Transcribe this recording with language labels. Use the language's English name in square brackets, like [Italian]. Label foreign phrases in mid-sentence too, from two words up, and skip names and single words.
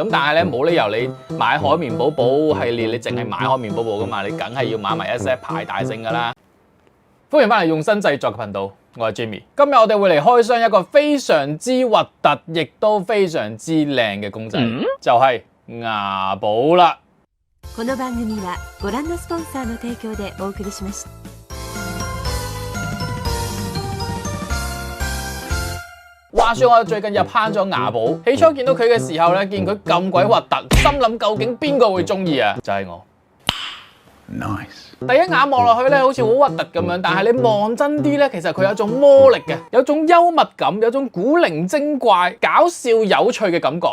[Cantonese] 咁但係咧冇理由你買海綿寶寶系列，你淨係買海綿寶寶噶嘛？你梗係要買埋一 set 派大星噶啦。歡迎翻嚟用心製作嘅頻道，我係 Jimmy。今日我哋會嚟開箱一個非常之核突，亦都非常之靚嘅公仔，就係牙寶啦。 [Japanese] この番組はご覧のスポンサーの提供でお送りしました。 [Cantonese] 話說我最近入坑咗牙寶，起初見到佢嘅時候咧，見佢咁鬼核突，心諗究竟邊個會中意啊？就係我。Nice。第一眼望落去咧，好似好核突咁樣，但係你望真啲咧，其實佢有種魔力嘅，有種幽默感，有種古靈精怪、搞笑有趣嘅感覺。